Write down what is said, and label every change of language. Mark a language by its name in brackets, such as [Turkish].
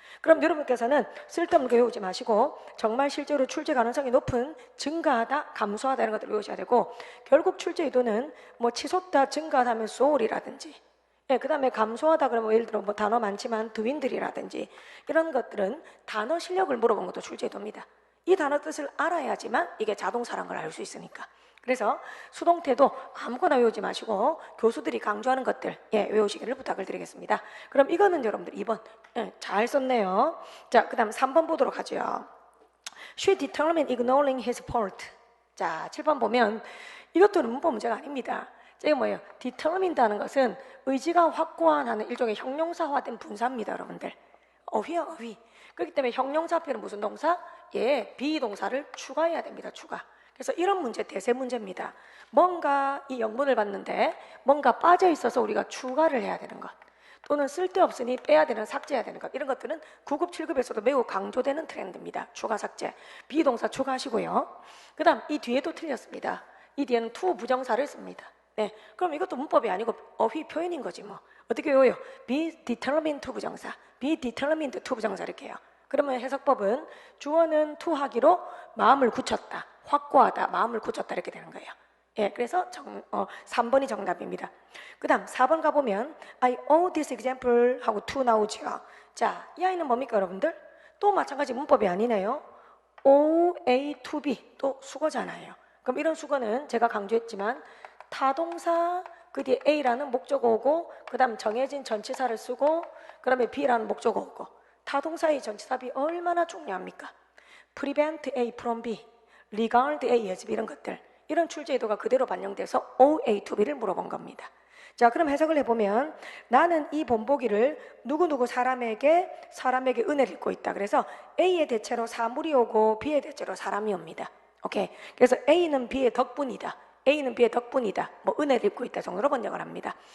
[Korean] 그럼 여러분께서는 쓸데없는 거 외우지 마시고 정말 실제로 출제 가능성이 높은 증가하다, 감소하다 이런 것들을 외우셔야 되고 결국 출제 의도는 뭐 치솟다, 증가하다 하면 soar이라든지 예, 그 다음에 감소하다 그러면 예를 들어 뭐 단어 많지만 dwindle이라든지 이런 것들은 단어 실력을 물어본 것도 출제 의도입니다. 이 단어 뜻을 알아야지만 이게 자동사라는 걸 알 수 있으니까. 그래서 수동태도 아무거나 외우지 마시고 교수들이 강조하는 것들 외우시기를 부탁을 드리겠습니다. 그럼 이거는 여러분들 2번 잘 썼네요. 자, 그 다음 3번 보도록 하죠. [English] She determined ignoring his fault. [Korean] 자, 7번 보면 이것도 문법 문제가 아닙니다. 이게 뭐예요? determined 하는 것은 의지가 확고한 하는 일종의 형용사화된 분사입니다. 여러분들. 어휘야 어휘. 그렇기 때문에 형용사 앞에는 무슨 동사? 비동사를 추가해야 됩니다. 추가. 그래서 이런 문제 대세 문제입니다. 뭔가 이 영문을 봤는데 뭔가 빠져 있어서 우리가 추가를 해야 되는 것 또는 쓸데없으니 빼야 되는 삭제해야 되는 것 이런 것들은 9급 7급에서도 매우 강조되는 트렌드입니다. 추가 삭제 비동사 추가하시고요. 그 다음 이 뒤에도 틀렸습니다. 이 뒤에는 to 부정사를 씁니다. 네, 그럼 이것도 문법이 아니고 어휘 표현인 거지 뭐. 어떻게 외워요? [English] be determined to [Korean] 부정사 be determined to 부정사 이렇게 해요. 그러면 해석법은 주어는 to 하기로 마음을 굳혔다, 확고하다, 마음을 굳혔다 이렇게 되는 거예요. 예, 그래서 3번이 정답입니다. 그 다음 4번 가보면 [English] I owe this example [Korean] 하고 to 나오죠. 자, 이 아이는 뭡니까 여러분들? 또 마찬가지 문법이 아니네요. O, A, to B 또 수거잖아요. 그럼 이런 수거는 제가 강조했지만 타동사 그 뒤에 A라는 목적어고 그 다음 정해진 전치사를 쓰고 그 다음에 B라는 목적어고 타동사의 전치사 B 얼마나 중요합니까? [English] prevent A from B, regard A as B [Korean] 이런 것들 이런 출제의도가 그대로 반영돼서 O, A, to B를 물어본 겁니다. 자, 그럼 해석을 해보면 나는 이 본보기를 누구누구 사람에게 은혜를 입고 있다. 그래서 A의 대체로 사물이 오고 B의 대체로 사람이 옵니다. 오케이. 그래서 A는 B의 덕분이다. A는 B의 덕분이다. 뭐 은혜를 입고 있다 정도로 번역을 합니다.